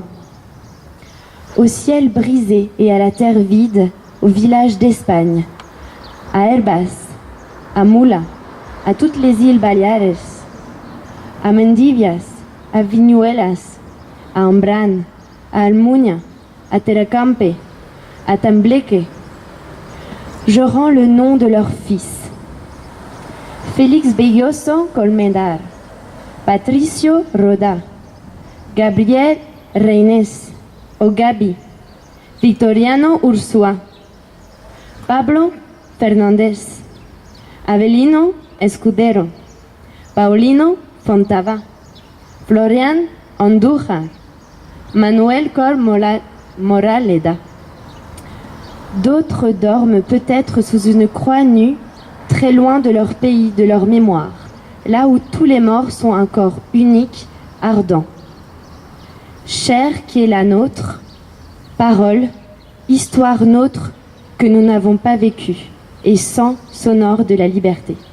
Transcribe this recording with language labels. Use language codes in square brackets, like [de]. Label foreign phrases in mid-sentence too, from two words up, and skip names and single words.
[fr] Au ciel brisé et à la terre vide, au village d'Espagne, à Herbas, à Mula, à toutes les îles Baleares, à Mendivias, à Viñuelas, à Ambran, à Almunia, à Terracampe, à Tembleque. Je rends le nom de leurs fils. Félix Belloso Colmendar, Patricio Roda, Gabriel Reynés, o Gabi, Victoriano Ursúa, Pablo Fernández, Avelino Escudero, Paulino Fontava, Florian Andújar, Manuel Cor Moraleda. D'autres dorment peut-être sous une croix nue, très loin de leur pays, de leur mémoire, là où tous les morts sont un corps unique, ardent. Chair qui est la nôtre, parole, histoire nôtre que nous n'avons pas vécue, et sang sonore de la liberté.